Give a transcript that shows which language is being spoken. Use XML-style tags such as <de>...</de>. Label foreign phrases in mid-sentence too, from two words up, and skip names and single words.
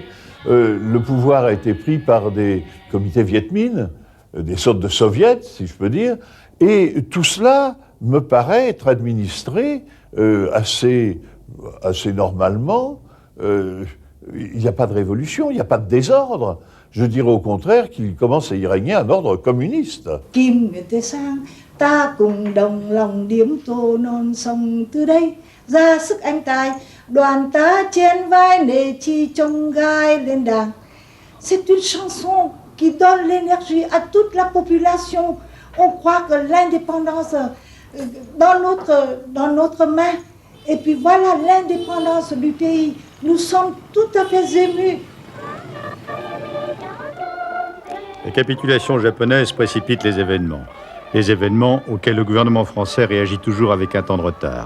<fr>Le pouvoir a été pris par des comités Viet Minh, des sortes de soviets, si je peux dire, et tout cela me paraît être administré assez normalement. Il n'y a pas de révolution, il n'y a pas de désordre. Je dirais au contraire qu'il commence à y régner un ordre communiste.</fr> <vi>Kim Nguyệt Thế Sang, ta cùng đồng lòng điếm tô non sông từ đây ra sức anh tài, đoàn ta trên vai nề chi trông gai lên đàng.</vi> <fr>C'est une chanson qui donne l'énergie à toute la population. On croit que l'indépendance dans notre main. Et puis voilà l'indépendance du pays. Nous sommes tout à fait émus. La capitulation japonaise précipite les événements auxquels le gouvernement français réagit toujours avec un temps de retard.</fr>